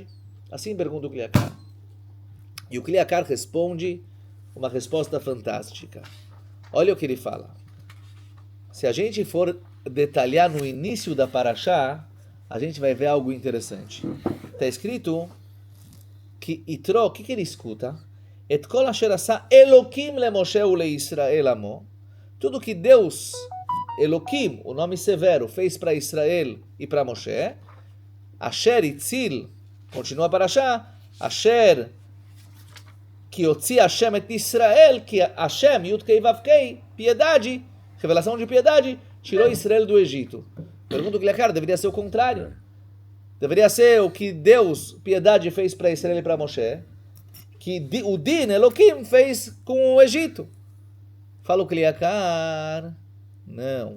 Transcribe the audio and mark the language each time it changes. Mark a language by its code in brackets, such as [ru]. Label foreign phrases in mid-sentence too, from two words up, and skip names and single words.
[pt] Assim pergunta o Kliakar. E o Kliakar responde uma resposta fantástica. Olha o que ele fala. Se a gente for detalhar no início da Parashá, a gente vai ver algo interessante. Está escrito que Yitro, o que ele escuta? [he] את כל אשר עשה אלוקים למשה ולישראל עמו. Tudo que Deus, Elokim, o nome severo, fez para Israel e para Moshe. אשר הציל, [pt] continua para Parashá. Asher que [he] הוציא השם את ישראל, [pt] que Hashem, Yud-Kei Vav-Kei, piedade, revelação de piedade, tirou Israel do Egito. Pergunta o Kliakar, deveria ser o contrário. Deveria ser o que Deus, piedade, fez para Israel e para Moshe, que o Din, Elohim, fez com o Egito. Fala o Kliakar, não.